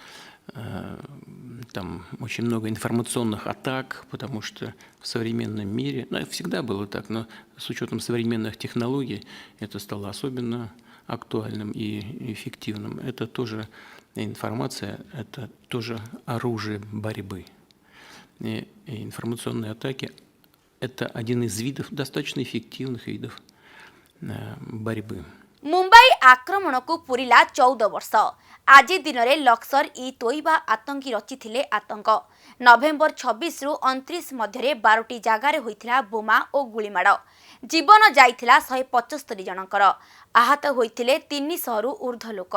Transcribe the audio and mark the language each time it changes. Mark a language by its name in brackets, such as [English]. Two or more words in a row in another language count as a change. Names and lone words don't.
[Russian] Там очень много информационных атак, потому что в современном мире, всегда было так, но с учетом современных технологий это стало особенно актуальным и эффективным. Это тоже информация, это тоже оружие борьбы. И информационные атаки – это один из видов, достаточно эффективных видов борьбы. [Odia] ମୁମ୍ବାଇ ଆକ୍ରମଣ କୁ ପୂରିଲା 14 ବର୍ଷ। ଆଜି ଦିନ ରେ ଲକ୍ସର ଇ ତୋଇବା ଆତଙ୍କୀ ରଚିଥିଲେ ଆତଙ୍କ। ନଭେମ୍ବର 26 ରୁ 29 ମଧ୍ୟ 12ଟି ଜଗାର ହୋଇଥିଲା ବୋମା ଆଉ ଗୁଳିମାଡ଼। ଜୀବନ ଯାଇଥିଲା 175 ଜଣଙ୍କର। ଆହତ ହୋଇଥିଲେ 300 ରୁ ଊର୍ଦ୍ଧ୍ୱ ଲୋକ।